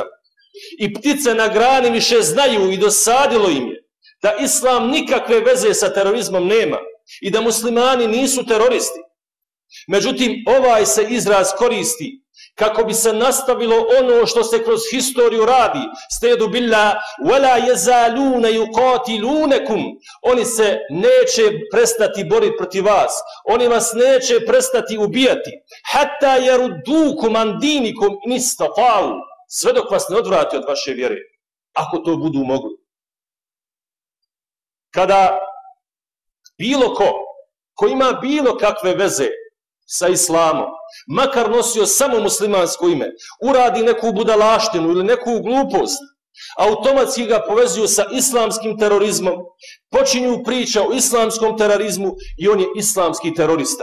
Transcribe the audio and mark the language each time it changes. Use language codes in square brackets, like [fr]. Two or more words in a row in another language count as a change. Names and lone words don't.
[bs] I ptice na grani više znaju i dosadilo im je da islam nikakve veze sa terorizmom nema i da muslimani nisu teroristi. Međutim, ovaj se izraz koristi kako bi se nastavilo ono što se kroz historiju radi. [ar] أستعيذ بالله ولا يزالون يقاتلونكم. [bs] Oni se neće prestati boriti protiv vas. Oni vas neće prestati ubijati. [ar] حتى يردوكم عن دينكم إن استطاعوا. [bs] Sve dok vas ne odvrati od vaše vjere, ako to budu mogli. Kada bilo ko ima bilo kakve veze sa islamom, makar nosio samo muslimansko ime, uradi neku budalaštinu ili neku glupost, automatski ga povezuju sa islamskim terorizmom, počinju priča o islamskom terorizmu i on je islamski terorista.